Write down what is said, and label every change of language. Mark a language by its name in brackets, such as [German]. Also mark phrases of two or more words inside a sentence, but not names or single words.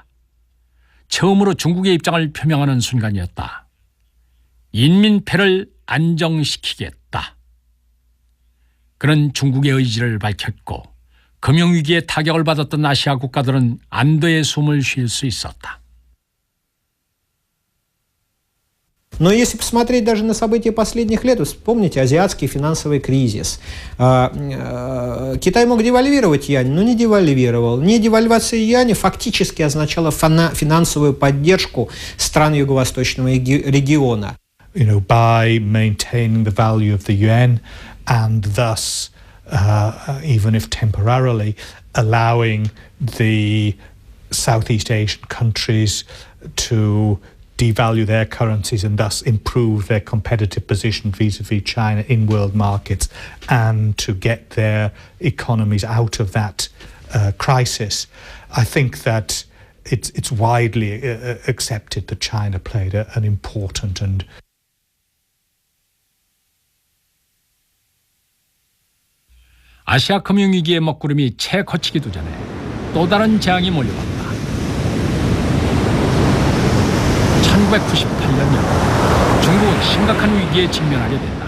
[Korean] 처음으로 중국의 입장을 표명하는 순간이었다. 인민폐를 안정시키겠다. 그는 중국의 의지를 밝혔고 금융위기에 타격을 받았던 아시아 국가들은 안도의 숨을 쉴 수 있었다. [Russian] Но если посмотреть даже на события последних лет, вспомните азиатский финансовый кризис. Китай мог девальвировать юань, но не девальвировал. Не девальвация юаня фактически означала финансовую поддержку стран Юго-Восточного региона. [English] By maintaining the value of the yuan and thus, even if temporarily, allowing the Southeast Asian countries to devalue their currencies and thus improve their competitive position vis-a-vis China in world markets and to get their economies out of that crisis. I think that it's widely accepted that China played an important and [Korean] 아시아 금융위기의 먹구름이 채 거치기도 전에 또 다른 재앙이 몰려왔다. 1998년 여 중국은 심각한 위기에 직면하게 된다.